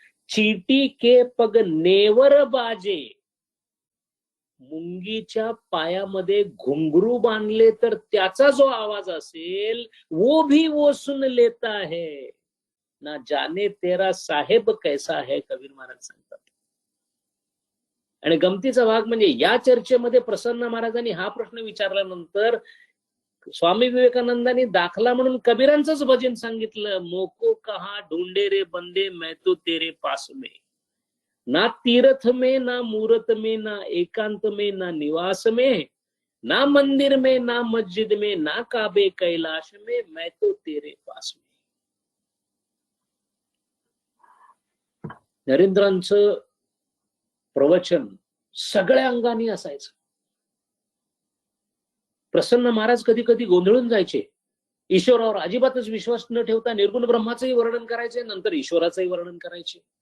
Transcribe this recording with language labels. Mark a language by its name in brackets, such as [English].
[Hindi] चीटी के पग नेवर बाजे. [Marathi] मुंगीच्या पायामध्ये घुंगरू बांधले तर त्याचा जो आवाज असेल [Hindi] वो भी वो सुन लेता है, ना जाने तेरा साहेब कैसा है, [Marathi] कबीर महाराज सांगतात. आणि गमतीचा भाग म्हणजे या चर्चेमध्ये प्रसन्न महाराजांनी हा प्रश्न विचारल्यानंतर स्वामी विवेकानंदांनी दाखला म्हणून कबीरांचंच भजन सांगितलं. [Hindi] मोको कहा ढूंढे रे बंदे मैं तो तेरे पास में, ना तीर्थ में ना मूरत में ना एकांत में ना निवास में, ना मंदिर में ना मस्जिद में ना काबे कैलाश में, मैं तो तेरे पास में. [Marathi] नरेंद्रांचं प्रवचन सगळ्या अंगाने असायचं. प्रसन्न महाराज कधी कधी गोंधळून जायचे. ईश्वरावर अजिबातच विश्वास न ठेवता निर्गुण ब्रह्माचंही वर्णन करायचे, नंतर ईश्वराचंही वर्णन करायचे.